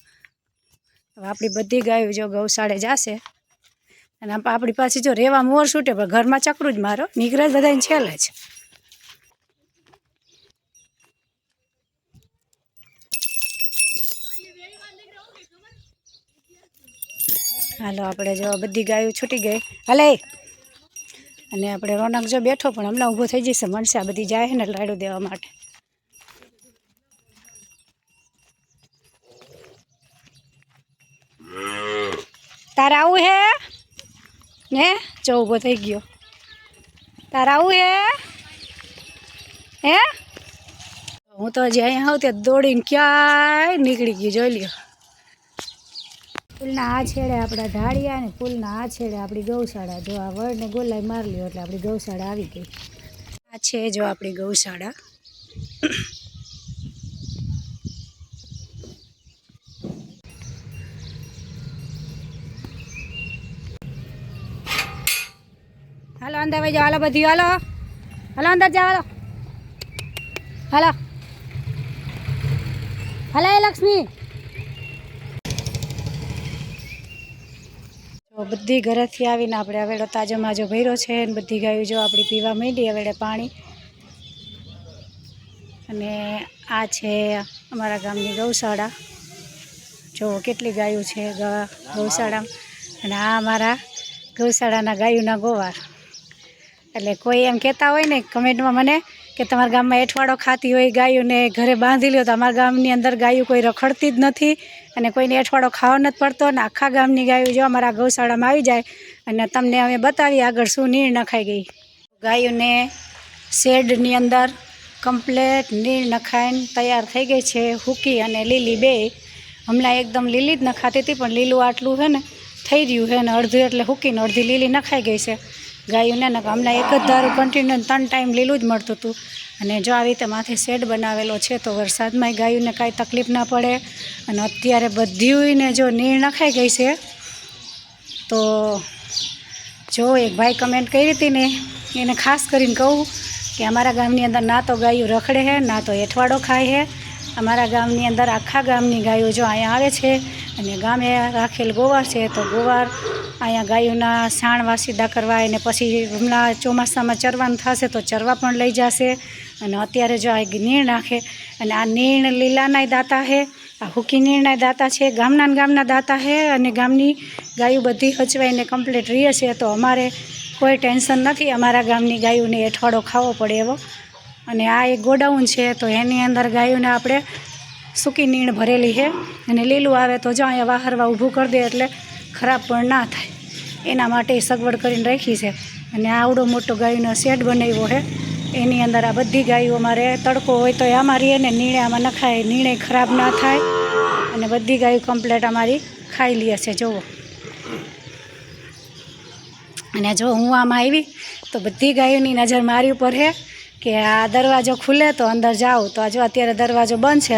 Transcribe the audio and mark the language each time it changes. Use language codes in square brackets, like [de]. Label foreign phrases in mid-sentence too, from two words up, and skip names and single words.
[gu] હવે આપણી બધી ગાયો જો ગૌશાળે જાશે અને આપણી પાછે જો રેવા મોર છૂટે પણ ઘરમાં ચકરૂ જ મારો નિકળે બધાને છેલ્લે જ। હાલો આપણે જો બધી ગાયો છૂટી ગઈ હલે અને આપણે રોનક જો બેઠો પણ હમણાં ઊભો થઈ જશે મનસે આ બધી જાય ને લાડૂ દેવા માટે। તારે આવું હે ને જો ઊભો થઈ ગયો। તારે આવું હે હૂં તો હજી અહીં આવું ત્યાં દોડીને ક્યાંય નીકળી ગઈ જોઈ લ્યો। પુલના આ છેડે અપના ઢાળિયા ને પુલના આ છેડે અપની ગૌશાળા। જો આ વડ ને ગોળાઈ માર લિયો એટલે આપણી ગૌશાળા આવી ગઈ। આ છે જો આપણી ગૌશાળા। હાલો અંદર વઈ જાઓ, હાલો બધી હાલો હાલો અંદર જાઓ, હાલો હાલો હાલો એ લક્ષ્મી। બધી ઘરે થી આવીને આપણે હવેડો તાજો માજો ભર્યો છે ને બધી ગાયો જો આપણી પીવા માંડી હવેડે પાણી। અને આ છે અમારા ગામની ગૌશાળા। જો કેટલી ગાયો છે ગૌશાળા અને આ અમારા ગૌશાળાના ગાયોના ગોવાર। એટલે કોઈ એમ કહેતા હોય ને કમેંટમાં મને કે તમારા ગામમાં એઠવાડો ખાતી હોય ગાયોને ઘરે બાંધી લ્યો તો અમારા ગામની અંદર ગાયો કોઈ રખડતી જ નથી અને કોઈને એઠવાડો ખાવા નથી પડતો ને આખા ગામની ગાયો જો અમારા ગૌશાળામાં આવી જાય અને તમને અમે બતાવી આગળ શું નીણ નખાઈ ગઈ। ગાયોને શેડની અંદર કમ્પ્લેટ નીણ નખાઈને તૈયાર થઈ ગઈ છે, હૂકી અને લીલી બેય। હમણાં એકદમ લીલી જ નખાતી હતી પણ લીલું આટલું હૈ ને થઈ રહ્યું હૈ ને અર્ધી એટલે હૂકી ને અર્ધી લીલી નખાઈ ગઈ છે ગાયોને। ને હમણાં એક જ ધારૂ કન્ટિન્યૂ 3 ટાઈમ લીલું જ મળતું હતું અને જો આવી રીતે માથે શેડ બનાવેલો છે તો વરસાદમાંય ગાયોને કાંઈ તકલીફ ના પડે। અને અત્યારે બધીને જો નીણ નખાઈ ગઈ છે તો જો એક ભાઈ કમેંટ કરી થી ને એને ખાસ કરીને કહૂં કિ અમારા ગામની અંદર ના તો ગાયોં રખડે હૈ ના તો એઠવાડો ખાય હૈ। અમારા ગામની અંદર આખા ગામની ગાયોં જો અહીંયા આવે છે અને ગામે રાખેલ ગોવાર છે તો ગોવાર અહીંયા ગાયોના સાણ વાસીદા કરવા અને પછી હમણાં ચોમાસામાં ચરવાનું થશે તો ચરવા પણ લઈ જાશે। અને અત્યારે જો આ નીણ નાખે અને આ નીણ લીલાનાય દાતા હૈ, આ હૂકી નીણનાય દાતા છે, ગામના દાતા હૈ અને ગામની ગાયોં બધી હચવાઈને કમ્પ્લીટ રહે છે તો અમારે કોઈ ટેન્શન નથી અમારા ગામની ગાયોને એઠવાડો ખાવો પડે એવો। અને આ એક ગોડાઉન છે તો એની અંદર ગાયોને આપણે સૂકી નીણ ભરેલી હૈ અને લીલું આવે તો જો અહીંયા વાહરવા ઊભું કર દે એટલે ખરાબ પણ ના થાય એના માટે સગવડ કરીને રાખી છે। અને આવડો મોટો ગાયોનો શેડ બનાવ્યો હૈ એની અંદર આ બધી ગાયો અમારે તડકો હોય તો આમાં રહે ને નીણે આમાં નખાય નીણે ખરાબ ના થાય અને બધી ગાયો કમ્પ્લીટ અમારી ખાઈ લીએ છે। જોવો અને જો હૂં આમાં આવી તો બધી ગાયોની નજર મારી ઉપર હૈ કિ આ દરવાજો ખુલે તો અંદર જાઓ તો જો અત્યારે દરવાજો બંદ છે।